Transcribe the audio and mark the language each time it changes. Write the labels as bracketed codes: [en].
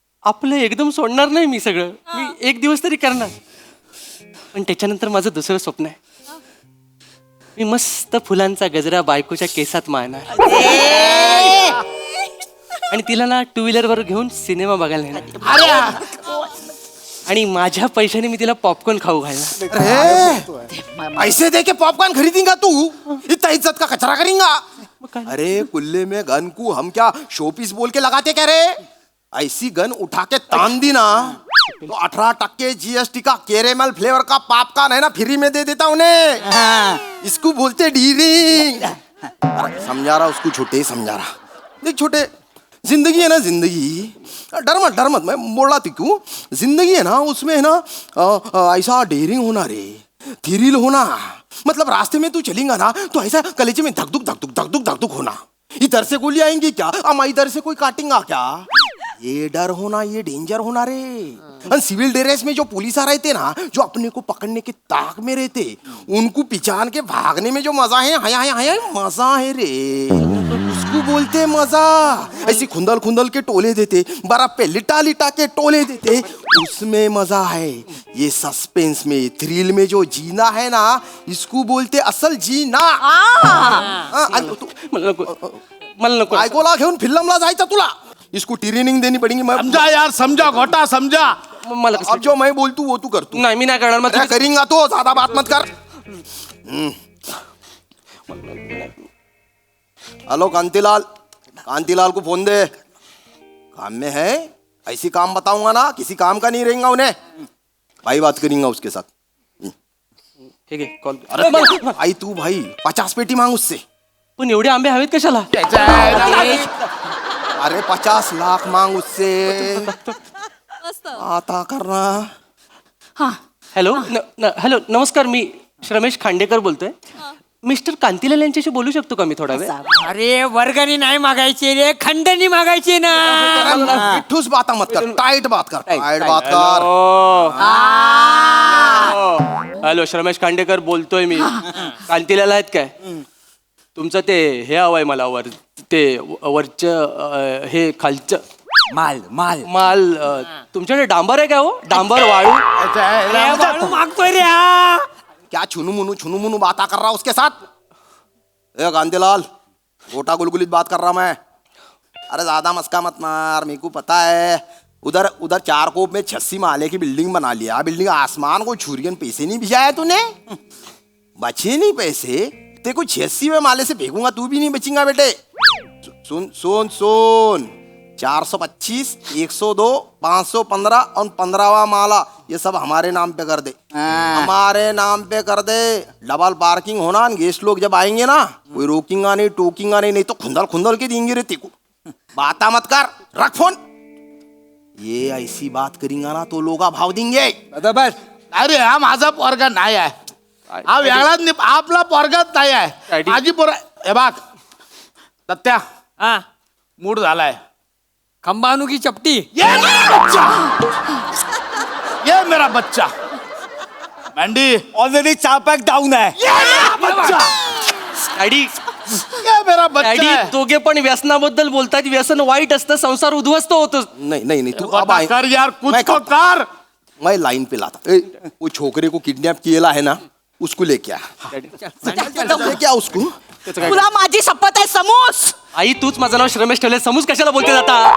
[mr] आपलं एकदम सोडणार नाही मी सगळं. मी एक दिवस तरी करणार. पण त्याच्यानंतर माझं दुसरं स्वप्न आहे, मी मस्त फुलांचा गजरा बायकोच्या केसात मारणार आणि तिला ना 2 व्हीलरवर घेऊन सिनेमा बघायला नेणार. आणि माझ्या पैशाने मी तिला पॉपकॉर्न खाऊ घालणार. [hi] अरे ऐसे दे के पॉपकॉर्न खरीदेगा तू, इतना इज्जत का कचरा करेगा. अरे कुल्ले में गन को हम क्या शोपीस बोल के लगाते क्या रे? ऐसी गन उठा के तान दी ना तो 18% GST का कैरेमल फ्लेवर का पॉपकॉर्न है ना फ्री में दे देता उन्हें. इसको बोलते डीलिंग. अरे समझा रहा उसको, छोटे समझा रहा. देख छोटे, जिंदगी है ना जिंदगी, डर मत मैं बोल रहा थी क्यों. जिंदगी है ना उसमें है ना ऐसा डेयरिंग होना रे, थ्रिल होना. मतलब रास्ते में तू चलेगा ना तो ऐसा कलेजे में धक धक होना. इधर से गोली आएंगी क्या, अम्मा इधर से कोई काटेगा क्या. ये डर होना, ये डेंजर होना रे. सिविल ड्रेस में जो पुलिस आ रहे थे ना, जो अपने को पकड़ने के ताक में रहते, उनको पिछान के भागने में जो मजा है, हाय मजा है रे. उसको बोलते मजा. ऐसी खुंदल खुंदल के टोले देते, बर्फ पे लिटा लिटा के टोले देते, उसमें मजा है. ये सस्पेंस में, थ्रिल में जो जीना है ना, इसको बोलते असल जीना. [mr] मला नको. बायकोला घेऊन फिल्मला जायचं तुला, [hi] इसको ट्रेनिंग देनी पड़ेगी. मैं समझा यार, समझा घोटा समझा. [mr] मला [hi] अब जो मैं बोलतू वो तू कर. तू [mr] नाही, मी नाही करणार. मग [hi] अरे करेंगा तो, ज्यादा बात मत कर. हेलो कांतीलाल, कांतीलाल को फोन दे. काम में है, ऐसी काम बताऊंगा ना किसी काम का नहीं रहेगा उन्हें। भाई बात करेंगे उसके साथ। [mr] ठीक आहे कॉल [hi] अरे भाई तू भाई 50 पेटी मांग उससे। [mr] पण एवढे आंबे हवेत कशाला? [hi] अरे 50 लाख मांग उससे। [mr] मस्त [hi] आता करना। [mr] हॅलो हॅलो नमस्कार, मी रमेश खांडेकर बोलतोय. मिस्टर कांतीलाल यांच्याशी बोलू शकतो का मी थोडा वेळ? अरे वर्गणी नाही मागायची रे, खंडणी मागायची ना. ठूस बात मत कर, टाइट बात कर, टाइट बात कर। हॅलो रमेश खांडेकर बोलतोय मी. कांतीलाल आहेत काय? तुमचं ते हे हवंय मला वर, ते वरचं हे खालचं माल माल माल. तुमच्याकडे डांबर आहे का हो? डांबर वाळू? अरे, वाळू मागतोय रे हा. [hi] क्या छुनू मुनू बात कर रहा उसके साथ? ए कांतीलाल, गोटा गुलगुलित बात कर रहा मैं। अरे ज्यादा मस्का मत मार, मेरे को पता है। उधर उधर 4 कोप में 86 माले की बिल्डिंग बना लिया। बिल्डिंग आसमान को छुरियन पैसे नहीं भिजाया तूने, बचे नहीं पैसे। ते को 86 में माले से फेंकूंगा, तू भी नहीं बचेगा बेटे। सुन सुन सुन, 425, 102, 515 और 15वां माला, ये सब हमारे नाम पे कर दे। हमारे नाम पे कर दे। डबल पार्किंग होना, गेस्ट लोग जब आएंगे ना, कोई रोकेंगा नहीं टोकेंगा नहीं तो खुंदल खुंदल के देंगे रे तेको। बाता मत कर, रख फोन। ये ऐसी बात करेंगा ना तो लोग भाव देंगे। बस [mr] अरे हा माझा पोरगा नाही आहे, हा वेगळाच नाही, आपला पोरगाच नाही आहे. [en] Daddy. [mr] माझी पोर हे बघ सत्या, हा, मूड झालाय. खंबा आणू की चपटी? [hi] ये मेरा बच्चा, ये मेरा बच्चा. [mr] मॅन्डी, ऑलरेडी 4 पॅक डाऊन आहे. [hi] ये मेरा बच्चा, [en] daddy [hi] ये मेरा बच्चा [en] daddy [hi] है. [mr] दोघे पण व्यसनाबद्दल बोलतात. व्यसन वाईट असतं, संसार उद्ध्वस्त होतो. [hi] नहीं नहीं नहीं, तू अब बता आए। कर यार, कुछ मैं तो करता- कर. मैं लाइन पे लाता। ए, वो छोकरे को किडनैप किया है ना, उसको लेके आ। लेके आ उसको। [mr] तुला माझी शपथ आहे समूस. आई तूच माझं नाव रमेश ठेवले, समूज कशाला बोलते जाता?